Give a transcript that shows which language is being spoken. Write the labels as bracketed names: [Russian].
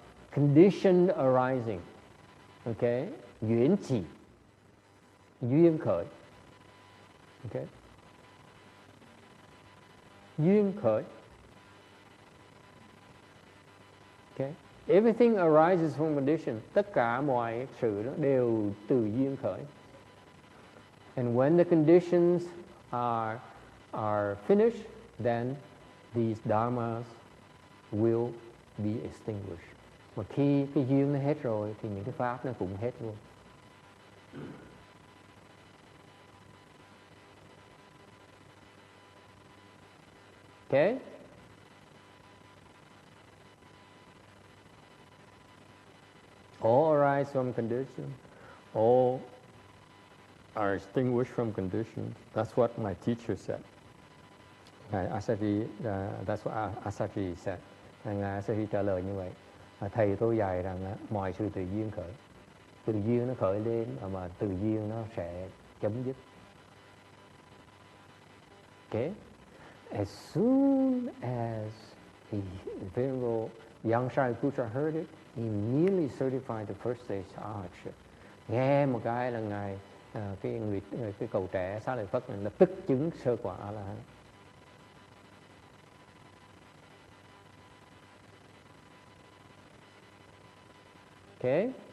[English] Conditioned arising. Okay. Yuan chỉ. [Vietnamese] Duyên khởi. [English] Okay. [Vietnamese] Duyên khởi. [English] Okay. Everything arises from condition. [Vietnamese] Tất cả mọi sự đó đều từ duyên khởi. [English] And when the conditions are finished, then these dharmas will be extinguished. [Vietnamese] Mà khi cái duyên nó hết rồi thì những cái pháp nó cũng hết luôn. [English] Okay? All arise from condition. All are extinguished from conditions. That's what my teacher said. Asaji, that's what Asaji said. [Vietnamese] Ngài Asaji trả lời như vậy. Thầy tôi dạy rằng mọi sự từ duyên khởi. Từ duyên nó khởi lên mà từ duyên nó sẽ chấm dứt. [English] Okay? As soon as the venerable young Shariputra heard it, he immediately certified the first stage arhatship. [Vietnamese] Nghe một cái là ngài cái cậu trẻ Xá Lợi Phất lập tức chứng sơ quả A La Hán. [English] Okay.